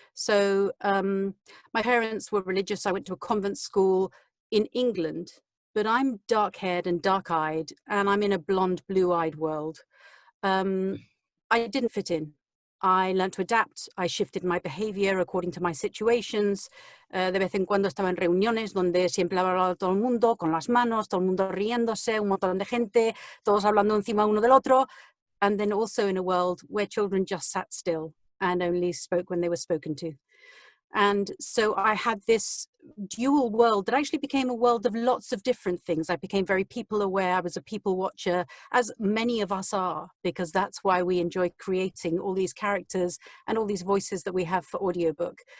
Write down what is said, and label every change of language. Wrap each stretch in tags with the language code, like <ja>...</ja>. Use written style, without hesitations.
<en>So my parents were religious. I went to a convent school in England, but I'm dark-haired and dark-eyed, and I'm in a blonde, blue-eyed world. I didn't fit in. I learned to adapt. I shifted my behavior according to my situations.</en> <es>De vez en cuando estaba en reuniones donde siempre hablaba todo el mundo con las manos, todo el mundo riéndose, un montón de gente, todos hablando encima uno del otro.</es> <en>And then also in a world where children just sat still and only spoke when they were spoken to. And so I had this dual world that actually became a world of lots of different things. I became very people aware. I was a people watcher, as many of us are, because that's why we enjoy creating all these characters and all these voices that we have for audiobook.</en>